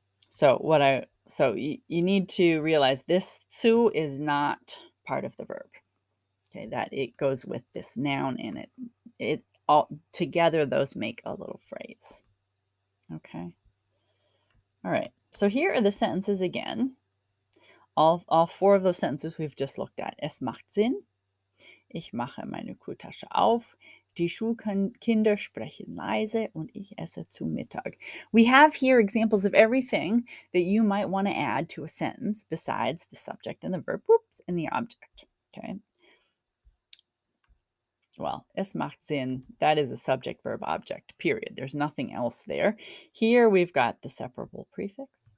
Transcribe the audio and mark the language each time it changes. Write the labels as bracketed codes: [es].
[en] So you need to realize this zu is not part of the verb. Okay, that it goes with this noun in it. It all together, those make a little phrase. Okay. All right. So here are the sentences again. All four of those sentences we've just looked at. [de] Es macht Sinn. Ich mache meine Kultasche auf. Die Schulkinder sprechen leise und ich esse zu Mittag. [en] We have here examples of everything that you might want to add to a sentence besides the subject and the verb, and the object. Okay. Well, [de] es macht Sinn, [en] that is a subject, verb, object, period. There's nothing else there. Here we've got the separable prefix.